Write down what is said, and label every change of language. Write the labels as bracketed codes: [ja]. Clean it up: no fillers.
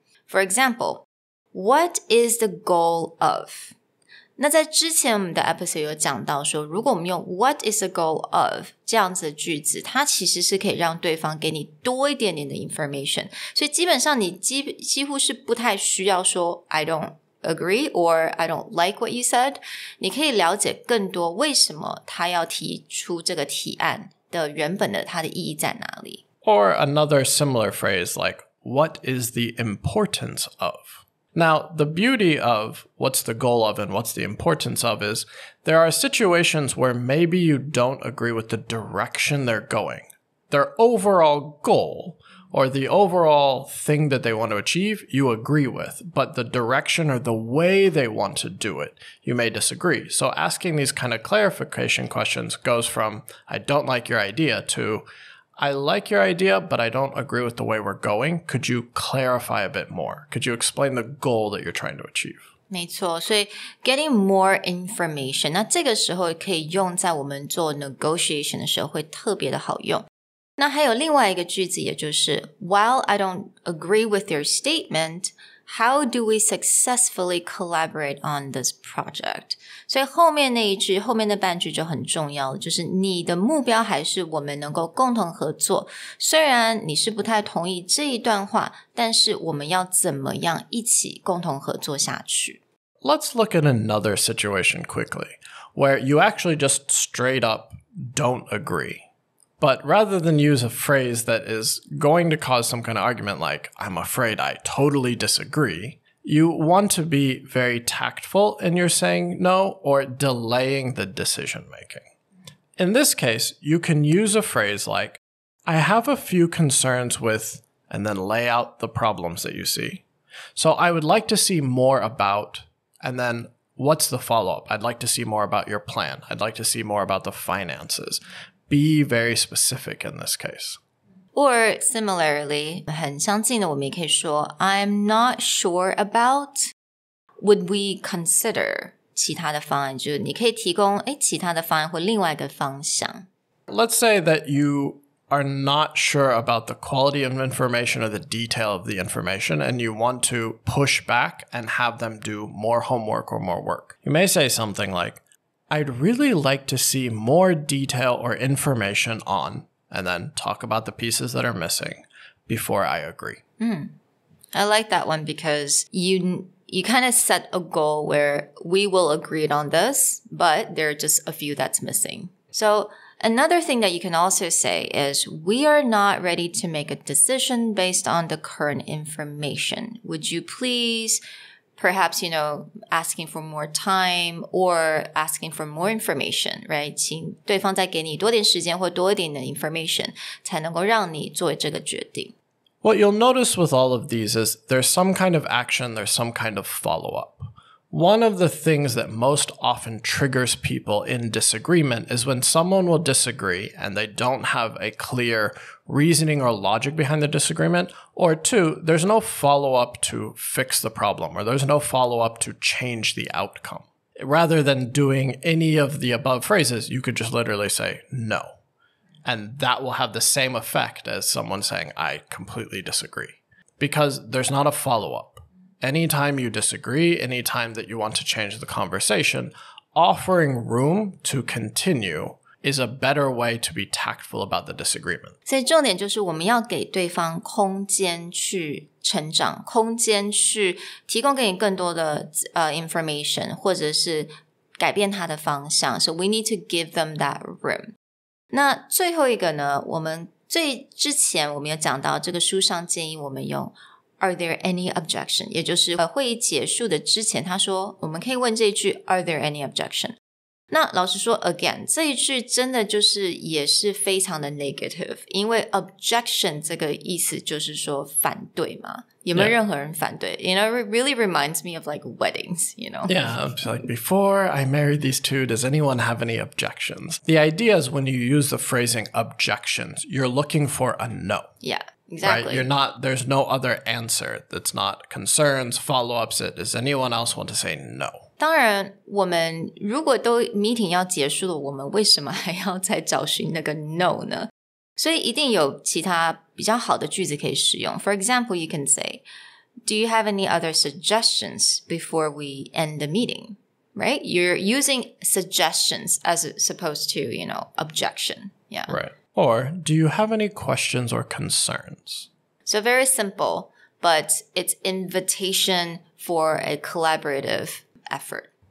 [en] For example, what is the goal of? [zh] 那在之前我们的 episode 有讲到说，如果我们用 [en] what is the goal of [zh] 这样子的句子，它其实是可以让对方给你多一点点的 information， 所以基本上你几乎是不太需要说 [en] I don't agree or I don't like what you said， [zh] 你可以了解更多为什么他要提出这个提案的原本的它的意义在哪里。 [en] Or another similar phrase like what is the importance of?Now, the beauty of what's the goal of and what's the importance of is there are situations where maybe you don't agree with the direction they're going. Their overall goal or the overall thing that they want to achieve, you agree with, but the direction or the way they want to do it, you may disagree. So asking these kind of clarification questions goes from, I don't like your idea to, I like your idea, but I don't agree with the way we're going. Could you clarify a bit more? Could you explain the goal that you're trying to achieve? [zh] 没错，所以 [en] getting more information， [zh] 那这个时候可以用在我们做 negotiation 的时候会特别的好用。那还有另外一个句子，也就是 [en] While I don't agree with your statement, how do we successfully collaborate on this project? [zh] 所以后面那一句，后面那半句就很重要了，就是你的目标还是我们能够共同合作，虽然你是不太同意这一段话，但是我们要怎么样一起共同合作下去。 [en] Let's look at another situation quickly, where you actually just straight up don't agree. But rather than use a phrase that is going to cause some kind of argument like, I'm afraid I totally disagree, you want to be very tactful in your saying no or delaying the decision making. In this case, you can use a phrase like, I have a few concerns with, and then lay out the problems that you see. So I would like to see more about, and then what's the follow-up? I'd like to see more about your plan. I'd like to see more about the finances. Be very specific in this case. Or similarly, [zh] 很相近的我们也可以说 [en] I'm not sure about, would we consider [zh] 其他的方案，就是你可以提供其他的方案或另外一个方向。 [en] Let's say that you are not sure about the quality of information or the detail of the information and you want to push back and have them do more homework or more work. You may say something like, I'd really like to see more detail or information on, and then talk about the pieces that are missing before I agree. I like that one because you kind of set a goal where we will agree on this, but there are just a few that's missing. So another thing that you can also say is, we are not ready to make a decision based on the current information. Would you please... Perhaps, asking for more time or asking for more information, right? [zh] 请对方再给你多点时间或多一点的 information 才能够让你做这个决定。 [en] What you'll notice with all of these is there's some kind of action, there's some kind of follow-up. One of the things that most often triggers people in disagreement is when someone will disagree and they don't have a clear reasoning or logic behind the disagreement, or two, there's no follow-up to fix the problem, or there's no follow-up to change the outcome. Rather than doing any of the above phrases, you could just literally say no. And that will have the same effect as someone saying, I completely disagree. Because there's not a follow-up. Anytime you disagree, anytime that you want to change the conversation, offering room to continue is a better way to be tactful about the disagreement. [zh] 所以重点就是我们要给对方空间去成长，空间去提供给你更多的information， 或者是改变他的方向。 [en] So we need to give them that room. [zh] 那最后一个呢，我们之前我们有讲到这个书上建议我们用 [en] Are there any objection? [zh] 也就是会议结束的之前，他说我们可以问这一句 [en] Are there any objection? [zh] 那老实说 again 这一句真的就是也是非常的 negative， 因为 objection 这个意思就是说反对嘛，有没有任何人反对？ [en] It really reminds me of like weddings, Yeah, it's like, before I married these two, does anyone have any objections? The idea is when you use the phrasing objections, you're looking for a no. Yeah. Exactly. Right? There's no other answer that's not concerns, follow-ups. Does anyone else want to say no? [zh] 当然，我们如果都 meeting 要结束了，我们为什么还要再找寻那个 no 呢？所以一定有其他比较好的句子可以使用。 [en] For example, you can say, do you have any other suggestions before we end the meeting? Right? You're using suggestions as opposed to, objection. Yeah. Right. Or, do you have any questions or concerns? So very simple, but it's invitation for a collaborative effort.